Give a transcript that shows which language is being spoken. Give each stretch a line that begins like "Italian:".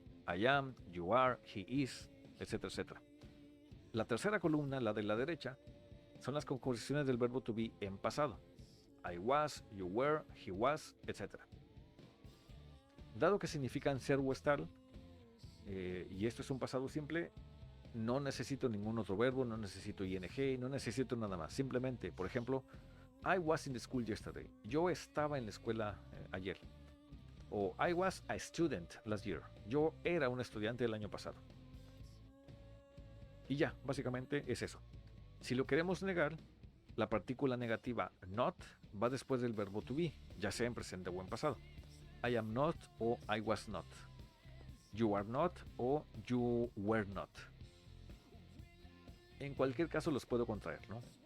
English: I am, you are, he is,
Spanish: etcétera, etcétera. La tercera columna, la de la derecha, son las conjugaciones del verbo to be en pasado.
English: I was, you were, he was,
Spanish: etc. Dado que significan ser o estar, y esto es un pasado simple, no necesito ningún otro verbo, no necesito ing, no necesito nada más. Simplemente, por ejemplo,
English: I was in the school yesterday.
Spanish: Yo estaba en la escuela ayer.
English: O I was a student last year.
Spanish: Yo era un estudiante el año pasado. Y ya, básicamente es eso. Si lo queremos negar, la partícula negativa not va después del verbo to be, ya sea en presente o en pasado.
English: I am not o I was not. You are not o you were not.
Spanish: En cualquier caso los puedo contraer, ¿no?